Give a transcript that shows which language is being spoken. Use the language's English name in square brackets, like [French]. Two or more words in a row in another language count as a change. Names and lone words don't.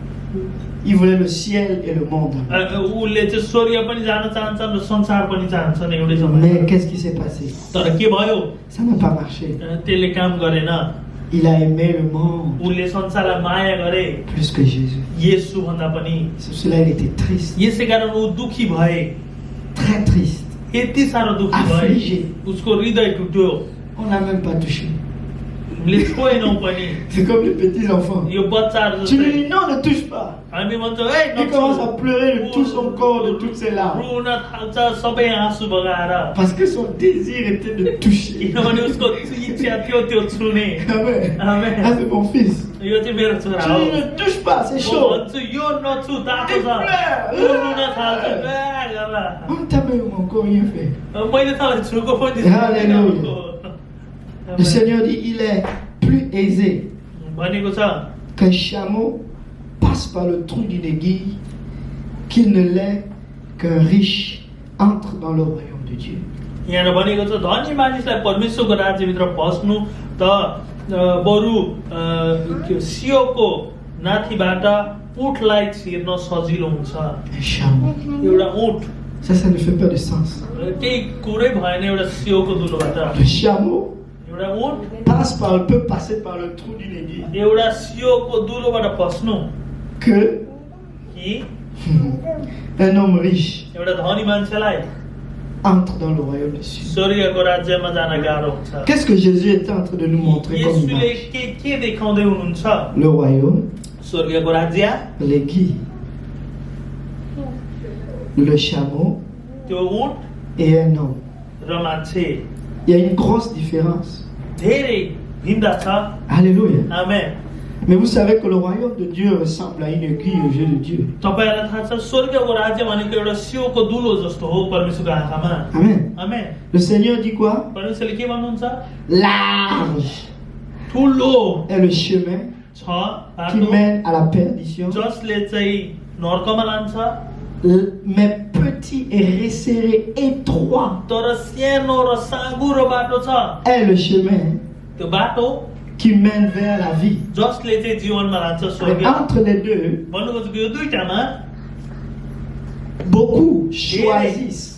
[French] Il voulait le ciel et le monde. [Nepali] उसले चाहिँ स्वर्ग पनि जान चाहन्छन् र संसार पनि चाहन्छन् एउटै समयमा [French] Mais qu'est-ce qui s'est passé? [Nepali] तर के भयो [French] Ça n'a pas marché. [Nepali] त्यसले काम गरेन [French] Il a aimé le monde [Nepali] उसले संसारलाई माया गरे [French] plus que Jésus. [Nepali] येशू भन्दा पनि [French] C'est pour cela il était triste, [Nepali] यसै कारण ऊ दुखी भए [French] très triste. [Nepali] यति साह्रो दुखी भए [French] Affligé. [Nepali] उसको हृदय टुट्यो [French] On l'a même pas touché. [Nepali] हामीले छोएनौँ पनि [French] C'est comme les petits enfants. [Nepali] यो बच्चाहरू [French] Tu lui [Nepali] जस्तै [French] dis non, ne touche pas. [Nepali] हामी भन्छौँ ए [French] Il commence à pleurer de tout son corps, de toutes ses larmes. [Nepali] रुन थाल्छ सबै आँसु बगाएर [French] Parce que son désir était de toucher. [Nepali] किनभने उसको इच्छा थियो त्यो छुने [French] Amen. [Nepali] Amen. [French] Ah, c'est mon fils. [Nepali] यो चाहिँ मेरो छोरा [French] Tu [Nepali] हो [French] lui dis ne touche pas, c'est [Nepali] म [French] chaud. [Nepali] भन्छु यो नछु तातो छ [French] Il [Nepali] ऊ [French] pleure. [Nepali] रुन थाल्छ "आ" गरेर। [French] On t'a même encore rien fait. [Nepali] मैले त छुको पनि [French] Alléluia. Le Seigneur dit il est plus aisé [Nepali] भनेको छ [French] qu'un chameau passe par le trou d'une aiguille qu'il ne l'est qu'un riche entre dans le royaume de Dieu. [Nepali] यहाँ भनेको छ धनी मानिसलाई परमेश्वरको राज्यभित्र पस्नु त बरु सियोको नाथीबाट ऊँटलाई छिर्न सजिलो हुन्छ [French] Un chameau. [Nepali] एउटा ऊँट [French] Ça ne fait pas de sens. [Nepali] केही कुरै भएन एउटा सियोको दुलोबाट [French] Le chameau [Nepali] एउटा ऊँट [French] peut passer par le trou d'une aiguille [Nepali] एउटा सियोको दुलोबाट पस्नु [French] que [Nepali] कि [French] un homme riche [Nepali] एउटा धनी मान्छेलाई [French] entre dans le royaume des cieux. [Nepali] स्वर्गको राज्यमा जान गाह्रो हुन्छ [French] Qu'est-ce que Jésus était en train de nous montrer comme [Nepali] येशूले [French] image? [Nepali] के देखाउँदै हुनुहुन्छ [French] Le royaume, [Nepali] स्वर्गको राज्य [French] l'aiguille, le chameau [Nepali] त्यो ऊँट [French] et un homme. [Nepali] र मान्छे [French] Il y a une grosse différence. [Nepali] धेरै भिन्दा छ [French] Alléluia. [Nepali] आमेन [French] Mais vous savez que le royaume de Dieu ressemble à une aiguille aux yeux de Dieu. [Nepali] तपाईहरुलाई थाहा छ स्वर्गको राज्य भनेको एउटा सियोको दुलो जस्तो हो परमेश्वरको आँखामा [French] Amen. [Nepali] आमेन [French] Le Seigneur dit quoi? [Nepali] परमेश्वरले के भन्नुहुन्छ [French] Large [Nepali] ठुलो [French] est le chemin [Nepali] छ [French] qui [Nepali] बाटो [French] mène à la perdition, [Nepali] जसले चाहिँ नर्कमा लान्छ [French] mais petit et resserré, étroit [Nepali] तर सानो र साँगुरो बाटो छ [French] est le chemin [Nepali] त्यो बाटो [French] qui mène vers la vie. [Nepali] जसले चाहिँ जीवनमा लान्छ [French] Mais [Nepali] स्वर्ग [French] entre les deux, [Nepali] भन्नुको चाहिँ यो दुईटामा [French] beaucoup choisissent